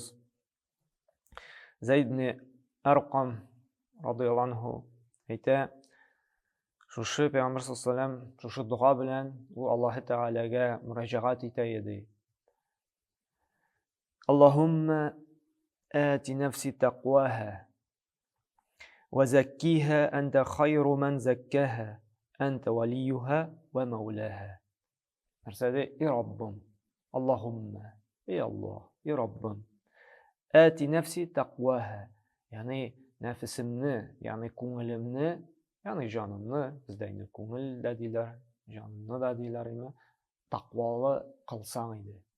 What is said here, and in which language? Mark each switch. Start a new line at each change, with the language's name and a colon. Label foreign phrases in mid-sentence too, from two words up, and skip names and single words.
Uzbek: Zayd ibn Arqam
Arabic: رضي الله عنه
Uzbek: ayta, shu Payg'ambar
Arabic: صلى الله عليه وسلم
Uzbek: shu duo bilan u Alloh taolaga murojaat etaydi.
Arabic: اللهم آت نفسي تقواها وزكها أنت خير من زكاها أنت وليها ومولاها.
Uzbek: Marsada ey Rabbim, Allohumma, ey Allah, ey Rabbim,
Arabic: آت نفسي تقواها,
Uzbek: ya'ni nafsimni, ya'ni ko'nglimni, ya'ni jonimni, bizdayni ko'ngil da deylar, jonimni da deylar, taqvoli qilsang edi.